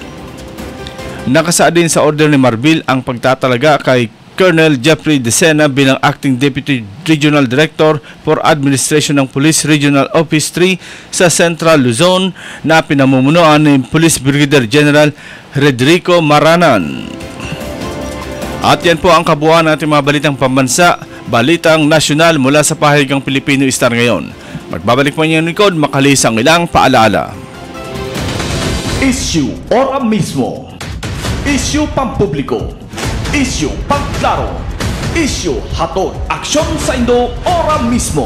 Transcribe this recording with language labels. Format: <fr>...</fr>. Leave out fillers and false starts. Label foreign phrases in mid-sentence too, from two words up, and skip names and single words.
<tl>Nakasaad din sa order ni Marbil ang pagtatalaga kay Colonel Jeffrey Decena bilang Acting Deputy Regional Director for Administration ng Police Regional Office 3 sa Central Luzon na pinamumunuan ni Police Brigadier General Redrico Maranan. At yan po ang kabuuan ng ating mga balitang pambansa, balitang nasyonal mula sa pahayagang Pilipino Star ngayon. Magbabalik po niyo ng likod, makalis ang ilang paalala. Issue ora mismo. Issue pampubliko. Issue pangklaro.</tl> <ceb>Isyu hatod aksyon sa Indo ora mismo.</ceb>